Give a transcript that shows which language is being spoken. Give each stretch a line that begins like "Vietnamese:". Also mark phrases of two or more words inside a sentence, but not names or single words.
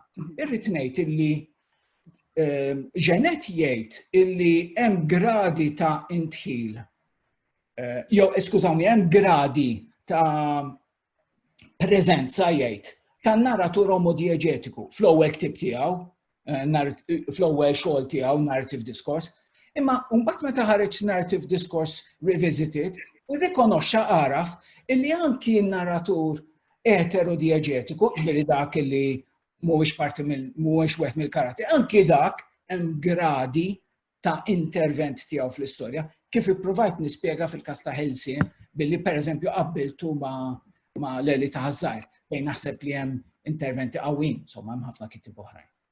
Maltese: Irrid ngħid illi Ġenet jgħid illi hemm gradi ta' intħil. Jew skużawni, hemm gradi ta' preżenza jgħid tan-narratur omodiegetiku fl-ewwel ktieb tiegħu, fl-ewwel xogħol tiegħu
English: narrative discourse,
Maltese: imma mbagħad meta ħareġ
English: narrative discourse revisited,
Maltese: irrikonoxxa għaraf illi anki n-narratur eterodiegetiku, ġifieri dak illi mhuwiex parti mhuwiex wieħed mill-karatteri, anki dak hemm gradi ta' intervent tiegħu fl-istorja, kif ippruvajt nispjega fil-każ ta' Ħelsien billi pereżempju qabbiltu ma' Leli ta' Ħażar fejn naħseb li hemm interventi qawwin, insomma hemm ħafna kittieb oħrajn.